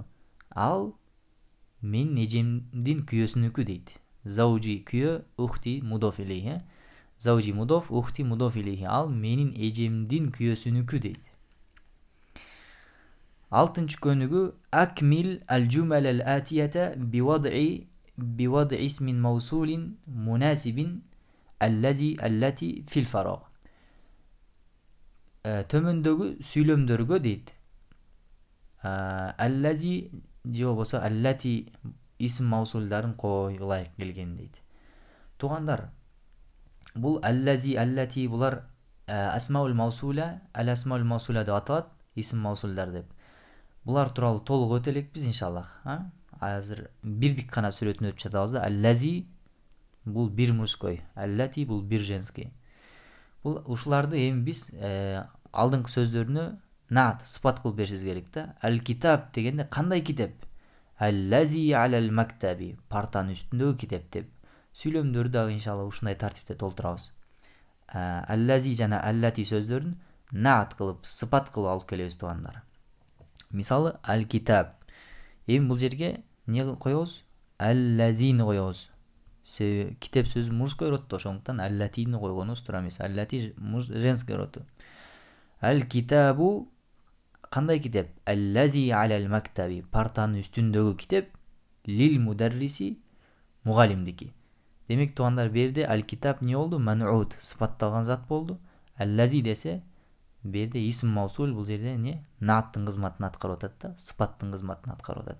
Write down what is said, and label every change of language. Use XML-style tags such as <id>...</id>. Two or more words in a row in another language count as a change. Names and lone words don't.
<ky>Ал менин эжемдин күйөөсүнүкү дейт.</ky> <ar>Заужи күйөө, أختي مضاف إليه. زوجي مضاف، أختي مضاف إليه.</ar> <ky>Ал менин эжемдин күйөөсүнүкү дейт. Алтынчы көнүгү</ky> <ar>أكمل الجمل الآتية بوضع اسم موصول مناسب التي في الفراغ.</ar> <ky>Төмөндөгү сүйлөмдөргө дейт. Allazi же болбосо allati исм маусулдарын койгулайык келген дейт. Туугандар, бул allazi, allati булар</ky> <ar>الأسماء الموصولة، الأسماء الموصولة</ar> <ky>деп аталат, исм маусулдар деп. Булар тууралуу толук өтө элекпиз иншаллах. Азыр бирдик гана сүрөтүн өтүп жатабыз да. Allazi бул бир мужской, allati бул бир женский. Бул ушуларды эми биз алдыңкы сөздөрүнө наат сыпат кылып беришибиз керек да. Ал-китаб дегенде кандай китеп?</ky> <ar>الذي على المكتب,</ar> <ky>партанын үстүндөгү китеп деп. Сүйлөмдөрдү дагы иншалла ушундай тартипте толтурабыз. Allazi жана allati сөздөрүн наат кылып, сыпат кылып алып келебиз туугандар. Мисалы, ал-китаб. Эми бул жерге эмне коебуз? Allazini коебуз. Китеп сөзү мужской род, ошондуктан allатини койгонубуз туура эмес. Allati женский роду. Ал-китабу кандай китеп?</ky> <ar>الذي على المكتب,</ar> <ky>партанын үстүндөгү китеп,</ky> <ar>للمدرس,</ar> <ky>мугалимдики. Демек туугандар, берде ал-китаб эмне болду? Ман'ут, сыпатталган зат болду. Allazi десе берде</ky> <ar>اسم موصول,</ar> <ky>бул жерде эмне? Нааттын кызматын аткарып атат да, сыпаттын кызматын аткарып атат.</ky>